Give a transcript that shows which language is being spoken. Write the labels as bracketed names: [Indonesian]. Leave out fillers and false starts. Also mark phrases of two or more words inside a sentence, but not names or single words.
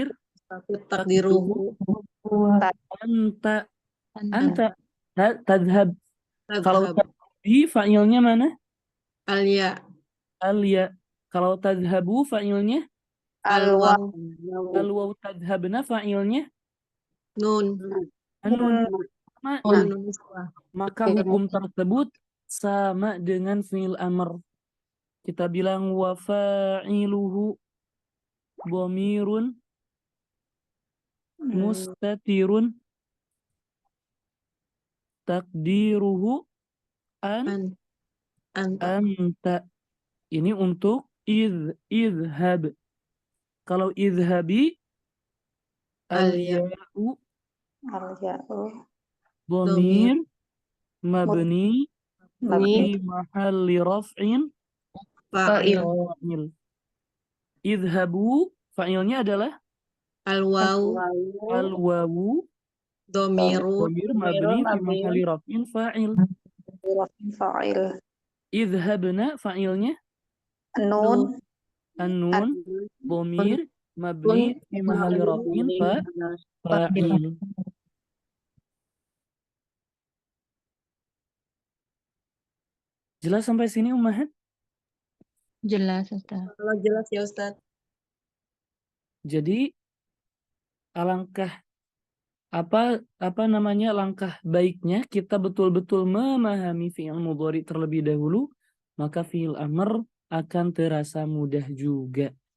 [Arabic] مستتر تقديره. Anta. Tadhhab. [Indonesian] Kalau [Arabic] Tadhhab. [Indonesian] tadhhabi, fa'ilnya mana? [Arabic] Al-ya. Al-ya. [Indonesian] Kalau tadhhabu, fa'ilnya? [Arabic] Al-waw. Al-waw. [Indonesian] Tadhhabna, fa'ilnya? [Arabic] Nun. An-nun. Nun. [Indonesian] Maka hukum tersebut sama dengan [Arabic] فعل أمر. [Indonesian] Kita bilang [Arabic] وفاعله ضمير مستتر تقديره Anta. anta. [Indonesian] Ini untuk idhab. [Arabic] Kalau اذهبي، الياء Al-ya'u. ضمير مبني Mabni. في محل رفع Fa'il. fa'il. [Indonesian] Idhabu, fa'ilnya adalah [Arabic] Al-waw. al-wawu Domirun. ضمير مبني في محل رفع فاعل. Fa'il. [Indonesian] Idhabna, fa'ilnya [Arabic] Nun. النون ضمير مبني في محل رفع فاعل. [Indonesian] Jelas sampai sini, Ummahat? Jelas, Ustaz. Kalau jelas ya Ustaz. Jadi alangkah langkah baiknya kita betul-betul memahami [Arabic] فعل مضارع [Indonesian] terlebih dahulu, maka [Arabic] فعل أمر [Indonesian] akan terasa mudah juga.